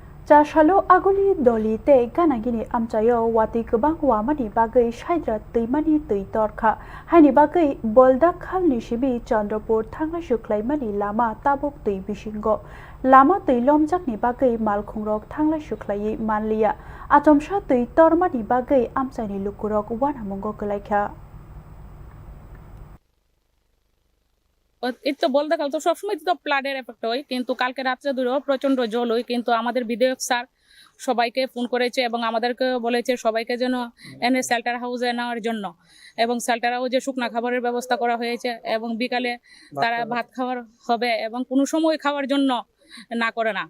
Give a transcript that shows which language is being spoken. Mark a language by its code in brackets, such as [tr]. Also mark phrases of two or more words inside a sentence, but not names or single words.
[trp] Chasalo aguli doli te ganagini amchayo wati kubang wamani bagai shaidra tuimani tuitorkha haini bagai bolda khalni shibi Chandrapur thangla shuklaimani lama tabuk tui bishingo lama tuilomjakni bagai malkhungrok thangla shuklai manliya atomsha tuitormani bagai amchaini lukurok wanamungo kalaikha [bn] এই তো বলতে গেলে তো সবসময় তো [en] flood effect [bn] হয়, কিন্তু কালকে রাত্রে ধরেও প্রচন্ড জল হয়। কিন্তু আমাদের বিধায়ক স্যার সবাইকে ফোন করেছে এবং আমাদেরকে বলেছে সবাইকে যেন এনে [en] shelter house [bn] নেওয়ার জন্য, এবং [en] shelter house [bn] শুকনা খাবারের ব্যবস্থা করা হয়েছে এবং বিকালে তারা ভাত খাওয়ার হবে এবং কোনো সময় খাওয়ার জন্য না করে না।